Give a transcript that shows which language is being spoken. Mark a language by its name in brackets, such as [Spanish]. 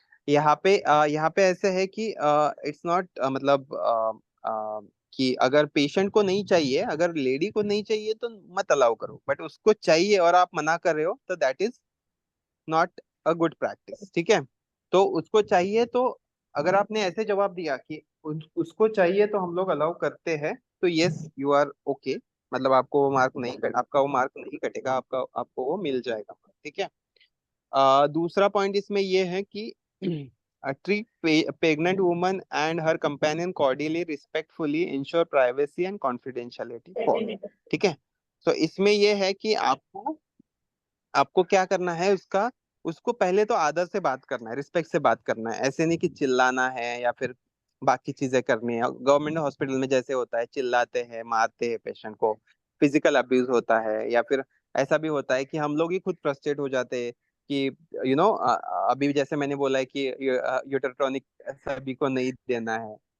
[Hindi] यहाँ पे ऐसे है कि [English] it's not [Hindi] मतलब कि अगर पेशेंट को नहीं चाहिए, अगर लेडी को नहीं चाहिए तो मत अलाउ करो, बट उसको चाहिए और आप मना कर रहे हो तो [English] That is not a good practice. [Hindi] ठीक है, तो उसको चाहिए तो अगर आपने ऐसे जवाब दिया कि उसको चाहिए तो हम लोग अलाउ करते हैं, तो [English] yes you are okay, [Hindi] मतलब आपको वो मार्क नहीं आपका वो मार्क नहीं कटेगा, आपको वो मिल जाएगा. ठीक है, दूसरा पॉइंट इसमें ये है कि [English] treat pregnant woman and her companion cordially, respectfully, ensure privacy and confidentiality for. [Hindi] ठीक है, तो इसमें ये है कि आपको क्या करना है, उसको पहले तो आदर से बात करना है, रिस्पेक्ट से बात करना है. ऐसे नहीं कि चिल्लाना है या फिर बाकी चीजें करनी है. गवर्नमेंट हॉस्पिटल में जैसे होता है, चिल्लाते हैं, मारते हैं पेशेंट को, फिजिकल अब्यूज होता है, या फिर ऐसा भी होता है कि हम लोग ही खुद फ्रस्ट्रेट हो जाते हैं कि अभी जैसे मैंने बोला है कि यूटेरोटॉनिक सभी को नहीं देना है.